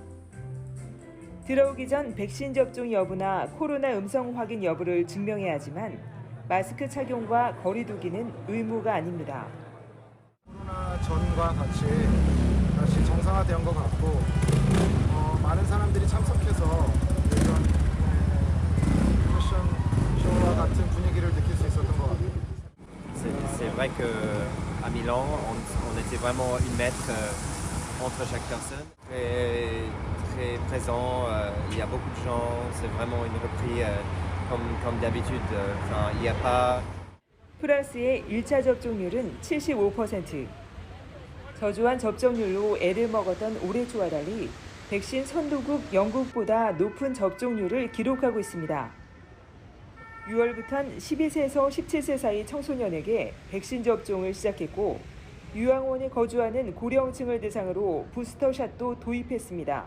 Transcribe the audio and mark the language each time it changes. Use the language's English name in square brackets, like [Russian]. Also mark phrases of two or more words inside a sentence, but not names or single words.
[Korean] 들어오기 전 백신 접종 여부나 코로나 음성 확인 여부를 증명해야 하지만 마스크 착용과 거리 두기는 의무가 아닙니다. 코로나 전과 같이 다시 정상화된 것 같고 많은 사람들이 참석해서 이런 패션쇼와 같은 분위기를 느낄 수 있었던 것 같아요. [French] C'est vrai qu'à Milan, on était vraiment une mètre entre chaque personne. Très présent, il y a beaucoup de gens, c'est vraiment une reprise comme d'habitude. Enfin, il n'y a pas... [Korean] 프랑스의 1차 접종률은 75%. 저조한 접종률로 애를 먹었던 올해 초와 달리 백신 선도국 영국보다 높은 접종률을 기록하고 있습니다. 6월부터는 12세에서 17세 사이 청소년에게 백신 접종을 시작했고 유황원에 거주하는 고령층을 대상으로 부스터샷도 도입했습니다.